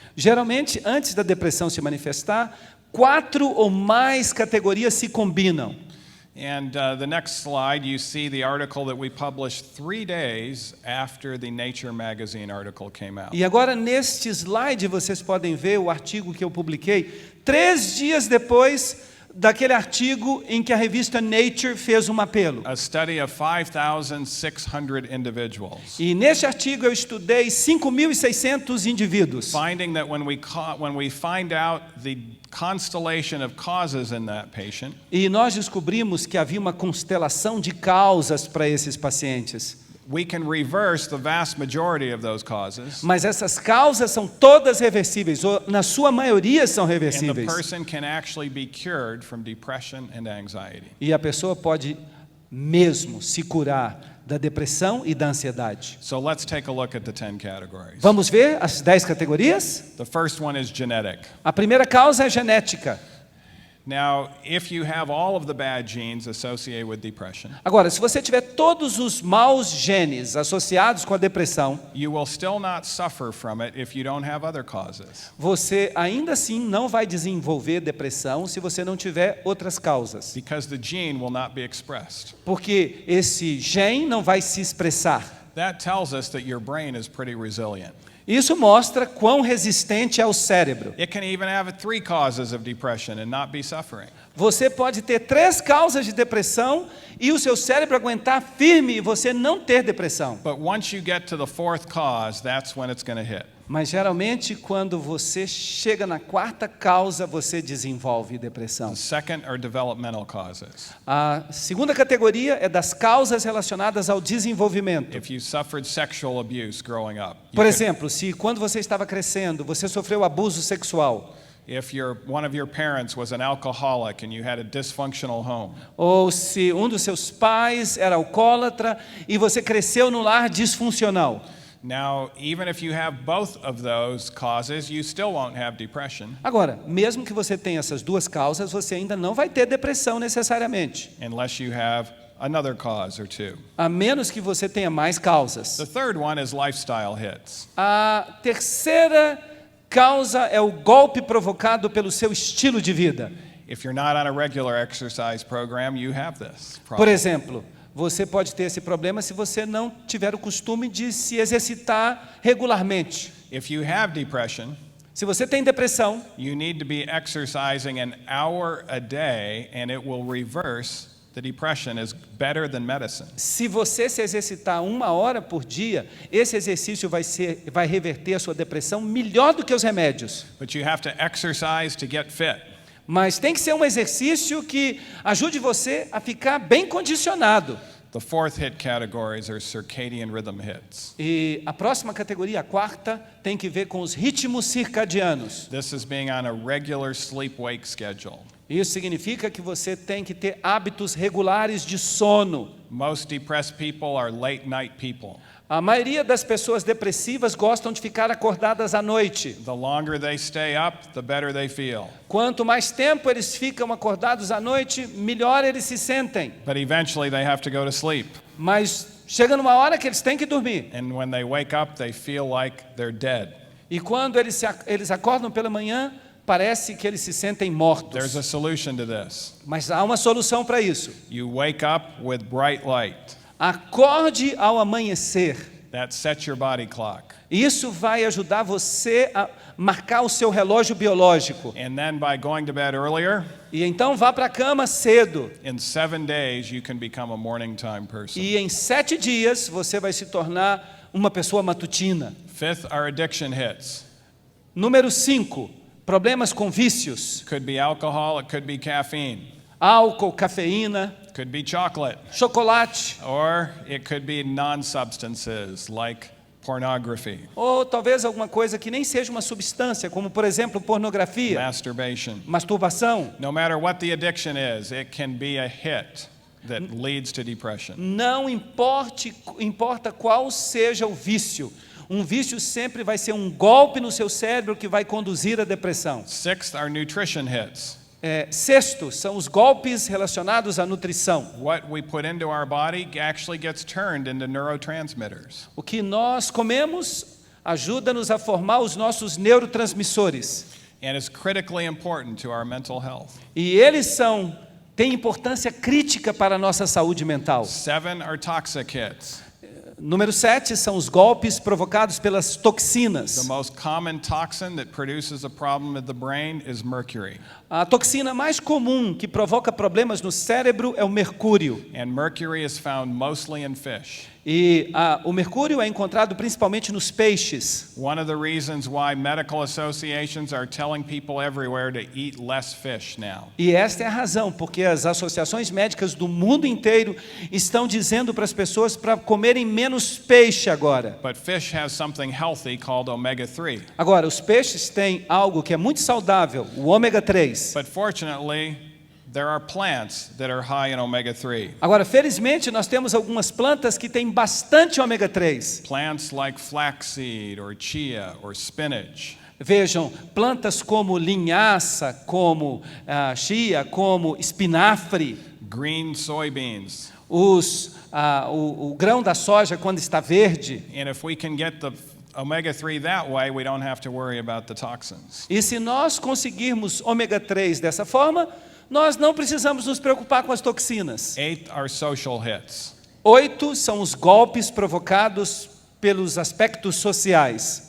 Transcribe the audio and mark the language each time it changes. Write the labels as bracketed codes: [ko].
[pt] Geralmente, antes da depressão se manifestar, 4 ou mais categorias se combinam. [en] And the next slide, you see the article that we published 3 days after the Nature magazine article came out. [pt] E agora, neste slide, vocês podem ver o artigo que eu publiquei 3 dias depois daquele artigo em que a revista Nature fez um apelo. [en] A study of 5,600 individuals. [pt] E neste artigo eu estudei 5.600 indivíduos. [en] Finding that when we find out the constellation of causes in that patient, [pt] E nós descobrimos que havia uma constelação de causas para esses pacientes. [en] we can reverse the vast majority of those causes. [pt] Mas essas causas são todas reversíveis, ou na sua maioria são [en] And the [pt] reversíveis. [en] person can actually be cured from depression and anxiety. [pt] E a pessoa pode mesmo se curar da depressão e da ansiedade. [en] So let's take a look at the 10 categories. [pt] Vamos ver as 10 categorias? [en] The first one is genetic. [pt] A primeira causa é genética. [en] Now, if you have all of the bad genes associated with depression, [pt] Agora, se você tiver todos os maus genes associados com a depressão, [en] you will still not suffer from it if you don't have other causes. [pt] você ainda assim não vai desenvolver depressão se você não tiver outras causas. [en] Because the gene will not be expressed. [pt] Porque esse gene não vai se expressar. [en] That tells us that your brain is pretty resilient. [pt] Isso mostra quão resistente é o cérebro. [en] It can even have 3 causes of depression and not be suffering. [pt] Você pode ter 3 causas de depressão e o seu cérebro aguentar firme e você não ter depressão. [en] But once you get to the 4th cause, that's when it's going to hit. [pt] Mas geralmente quando você chega na 4ª causa, você desenvolve depressão. [en] The second are developmental causes. [pt] A segunda categoria é das causas relacionadas ao desenvolvimento. [en] If you suffered sexual abuse growing up, [pt] Por exemplo, se quando você estava crescendo, você sofreu abuso sexual, [en] if one of your parents was an alcoholic and you had a dysfunctional home, [pt] ou se um dos seus pais era alcoólatra e você cresceu num lar disfuncional. [en] now, even if you have both of those causes, you still won't have depression [pt] Agora, mesmo que você tenha essas 2 causas, você ainda não vai ter depressão necessariamente, [en] unless you have another cause or 2. [pt] a menos que você tenha mais causas. [en] The third one is lifestyle hits. [pt] A terceira causa é o golpe provocado pelo seu estilo de vida. [en] If you're not on a regular exercise program, you have this [pt] Por [en] problem. [pt] exemplo, você pode ter esse problema se você não tiver o costume de se exercitar regularmente. [en] If you have depression, [pt] Se você tem depressão, [en] you need to be exercising an hour a day and it will reverse the depression is better than medicine. [pt] se você se exercitar 1 hora por dia, esse exercício vai reverter a sua depressão melhor do que os remédios. [en] But you have to exercise to get fit. [pt] Mas tem que ser um exercício que ajude você a ficar bem condicionado. [en] The 4th hit categories are circadian rhythm hits. [pt] E a próxima categoria, a 4ª, tem que ver com os ritmos circadianos. [en] This is being on a regular sleep-wake schedule. [pt] Isso significa que você tem que ter hábitos regulares de sono. [en] Most depressed people are late night people. [pt] A maioria das pessoas depressivas gostam de ficar acordadas à noite. [en] The longer they stay up, the better they feel. [pt] Quanto mais tempo eles ficam acordados à noite, melhor eles se sentem. [en] But eventually they have to go to sleep. [pt] Mas chega numa hora que eles têm que dormir. [en] And when they wake up, they feel like they're dead. [pt] E quando eles acordam pela manhã, parece que eles se sentem [en] There's [pt] mortos. [en] a solution to this. [pt] Mas há uma solução para isso. [en] You wake up with bright light. [pt] Acorde ao amanhecer. [en] That sets your body clock. [pt] Isso vai ajudar você a marcar o seu relógio biológico. [en] And then by going to bed earlier, [pt] E então vá para a cama cedo. [en] in 7 days you can become a morning time person. [pt] E em 7 dias você vai se tornar uma pessoa matutina. [en] Fifth, our addiction hits. [pt] Número 5, problemas com vícios. [en] Could be alcohol, it could be caffeine, [pt] Álcool, cafeína, [en] could be chocolate, [pt] chocolate. [en] or it could be non-substances like pornography, [pt] Ou talvez alguma coisa que nem seja uma substância, como por exemplo pornografia, [en] masturbation. [pt] masturbação. [en] No matter what the addiction is, it can be a hit that leads to depression. [pt] Não importa qual seja o vício. Um vício sempre vai ser um golpe no seu cérebro que vai conduzir à depressão. [en] Sixth, our nutrition hits. [pt] Sexto, são os golpes relacionados à nutrição. [en] What we put into our body actually gets turned into neurotransmitters. [pt] O que nós comemos ajuda-nos a formar os nossos neurotransmissores. [en] And is critically important to our mental health. [pt] E eles têm importância crítica para a nossa saúde mental. [en] 7 are toxic hits. [pt] Número 7 são os golpes provocados pelas [en] The [pt] toxinas. [en] most common toxin that produces a problem in the brain is mercury. [pt] A toxina mais comum que provoca problemas no cérebro é o mercúrio. [en] And mercury is found mostly in fish. [pt] E o mercúrio é encontrado principalmente nos peixes. [en] One of the reasons why medical associations are telling people everywhere to eat less fish now. [pt] E esta é a razão, porque as associações médicas do mundo inteiro estão dizendo para as pessoas para comerem menos peixe agora. [en] But fish has something healthy called omega-3. [pt] Agora, os peixes têm algo que é muito saudável, o ômega 3. [en] But fortunately, there are plants that are high in omega-3. [pt] Agora, felizmente, nós temos algumas plantas que têm bastante ômega 3. [en] Plants like flaxseed or chia or spinach. [pt] Vejam, plantas como linhaça, como chia, como espinafre, [en] Green soybeans. [pt] o grão da soja quando está verde. [en] And if we can get the omega-3 that way, we don't have to worry about the toxins. [pt] E se nós conseguirmos ômega 3 dessa forma, nós não precisamos nos preocupar com as toxinas. [en] 8 are social hits. [pt] 8 são os golpes provocados pelos aspectos sociais.